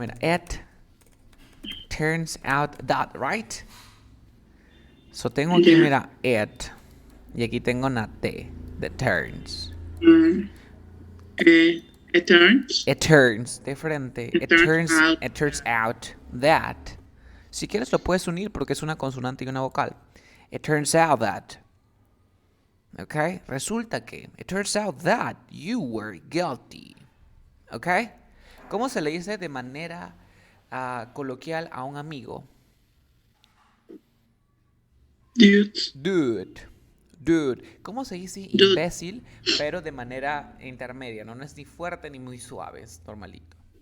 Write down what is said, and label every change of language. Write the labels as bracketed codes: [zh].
[es] Mira, [en] it turns out that, right? So [es] tengo aquí, mira, [en] it. [es] Y aquí tengo una [en] T. The turns. It turns. It turns, [es] de frente. [en] It turns out. It turns out that. [es] Si quieres lo puedes unir porque es una consonante y una vocal. [en] It turns out that. Ok, [es] resulta que. [en] It turns out that you were guilty. [es] Ok, ¿cómo se le dice de manera coloquial a un amigo? Dude. ¿Cómo se dice imbécil, pero de manera intermedia? No es ni fuerte ni muy suave, es normalito.